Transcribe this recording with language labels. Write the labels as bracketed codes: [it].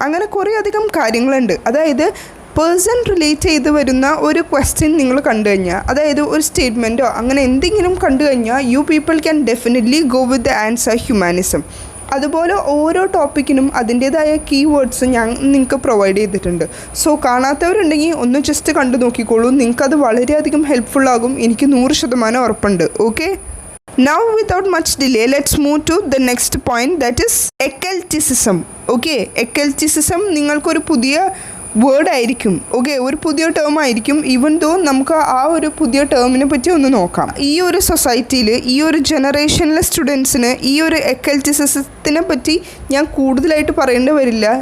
[ml] അങ്ങനെ കുറേ അധികം കാര്യങ്ങളുണ്ട്. അതായത് പേഴ്സൺ റിലേറ്റ് ചെയ്ത് വരുന്ന ഒരു ക്വസ്റ്റ്യൻ നിങ്ങൾ കണ്ടു കഴിഞ്ഞാൽ, അതായത് ഒരു സ്റ്റേറ്റ്മെൻറ്റോ അങ്ങനെ എന്തെങ്കിലും കണ്ടു കഴിഞ്ഞാൽ [en] You people can definitely go with the answer humanism. [ml] അതുപോലെ ഓരോ ടോപ്പിക്കിനും അതിൻ്റേതായ കീവേഡ്സ് ഞാൻ നിങ്ങൾക്ക് പ്രൊവൈഡ് ചെയ്തിട്ടുണ്ട്. സോ കാണാത്തവരുണ്ടെങ്കിൽ ഒന്ന് ജസ്റ്റ് കണ്ടു നോക്കിക്കോളൂ, നിങ്ങൾക്കത് വളരെയധികം ഹെൽപ്ഫുള്ളാകും, എനിക്ക് 100% ഉറപ്പുണ്ട്. [en] Okay, now without much delay let's move to the next point, that is occultism. [ml] Okay, occultism നിങ്ങൾക്കൊരു പുതിയ വേർഡ് ആയിരിക്കും. ഓക്കെ, ഒരു പുതിയ ടേം ആയിരിക്കും. ഈവൻ ദോ നമുക്ക് ആ ഒരു പുതിയ ടേമിനെ പറ്റി ഒന്ന് നോക്കാം. ഈ ഒരു സൊസൈറ്റിയിൽ, ഈ ഒരു ജനറേഷനിലെ സ്റ്റുഡൻസിന് ഈ ഒരു ഒക്കൾട്ടിസത്തിനെ പറ്റി ഞാൻ കൂടുതലായിട്ട് പറയേണ്ടി വരില്ല.